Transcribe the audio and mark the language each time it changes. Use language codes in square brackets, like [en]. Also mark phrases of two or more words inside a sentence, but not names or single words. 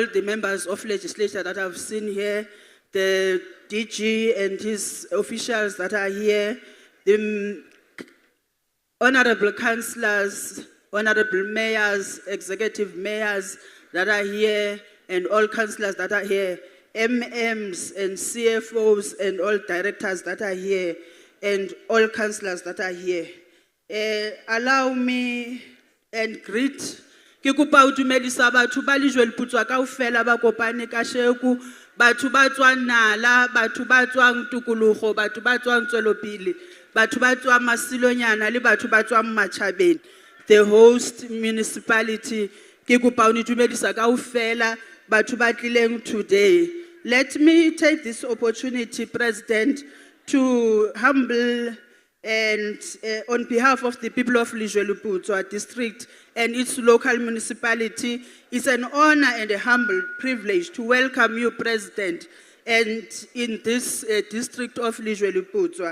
[en] the members of legislature that I've seen here, the DG and his officials that are here, the honorable councillors, honorable mayors, executive mayors that are here, and all councillors that are here, MMs and CFOs and all directors that are here, and all councillors that are here. Allow me and greet. [st] Ke kopa o dumedisa batho ba Lijweli-Buzwa kaofela ba kopane kasheko batho ba tswang Nala, batho ba tswang Tikologo, batho ba tswang Tswelopele, batho ba tswang Masilonyana le batho ba tswang Matjhabeng. [en] The host municipality, [st] ke kopa o ne dumedisa kaofela batho ba tlileng today. [en] Let me take this opportunity, President, to humble and on behalf of the people of Lejwe-Leputswa district and its local municipality, it's an honor and a humble privilege to welcome you, President, and in this district of Lejwe-Leputswa.